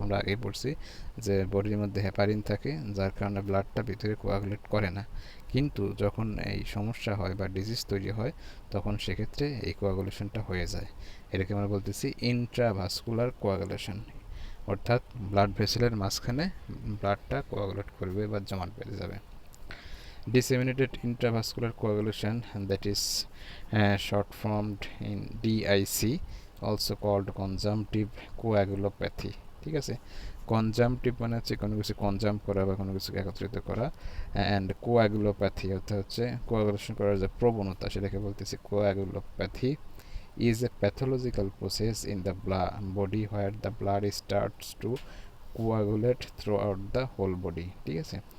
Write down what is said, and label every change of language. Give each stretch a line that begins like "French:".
Bangla: আমরা আগেই পড়ছি যে বডির মধ্যে হেপারিন থাকে, যার কারণে ব্লাডটা ভিতরে কোয়াগুলেট করে না। কিন্তু যখন এই সমস্যা হয় বা ডিজিজ তৈরি হয়, তখন সেক্ষেত্রে এই কোয়াগুলেশনটা হয়ে যায়। এটাকে আমরা বলতেছি ইন্ট্রাভাস্কুলার কোয়াগুলেশন, অর্থাৎ ব্লাড ভেসেলের মাঝখানে ব্লাডটা কোয়াগুলেট করবে বা জমাট বেঁধে যাবে।
English: Disseminated intravascular coagulation, that is short formed in DIC, also called conjunctive coagulopathy,
Bangla: ঠিক আছে? কনজাম্পটিভ মানে হচ্ছে কোনো কিছু কনজাম্প করা বা কোনো কিছু একত্রিত করা, অ্যান্ড কোয়াগুলোপ্যাথি অর্থাৎ হচ্ছে কোয়াগুলেশন করার যে প্রবণতা, সেটাকে বলতেছি coagulopathy,
English: is a pathological process in the body where the blood starts to coagulate throughout the whole body,
Bangla: ঠিক আছে?